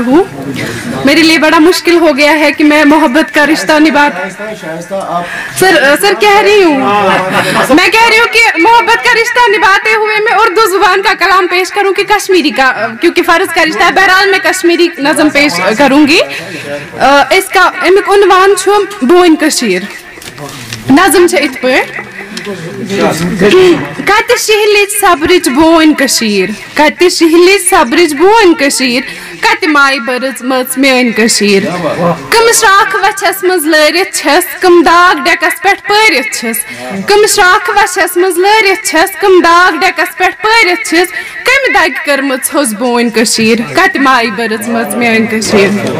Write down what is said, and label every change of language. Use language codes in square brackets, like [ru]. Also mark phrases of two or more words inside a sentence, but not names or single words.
[ur] میرے لیے بڑا مشکل ہو گیا ہے کہ میں محبت کا رشتہ سر کہہ رہی ہوں کہ محبت کا رشتہ نبھاتے ہوئے میں اردو زبان کا کلام پیش کروں کہ کشمیری کا، کیونکہ فرض کا رشتہ ہے. بہرحال میں کشمیری نظم پیش کروں گی. اس کا [ks] امیک عنوان چھو بوئن کشیر. نظم چھے ات پٲٹھۍ. کتہِ شہلِچ صبرٕچ بوئن کشیر، کتہِ شہلِچ صبرٕچ بوئن کشیر، کت مائی برز مز میٲنۍ کٔشیٖر کم شراکھ وچھس مز لٲرِتھ چھس کم داغ ڈیکس پٮ۪ٹھ پٲرِتھ چھس کم شراکھ وچھس مز لٲرِتھ چھس کم داغ ڈیکس پٮ۪ٹھ پٲرِتھ چھس کمہِ دگہِ کٔرمٕژ حوٚز بوٗنۍ کٔشیٖر کتہِ ماے برز مز میٲنۍ کٔشیٖر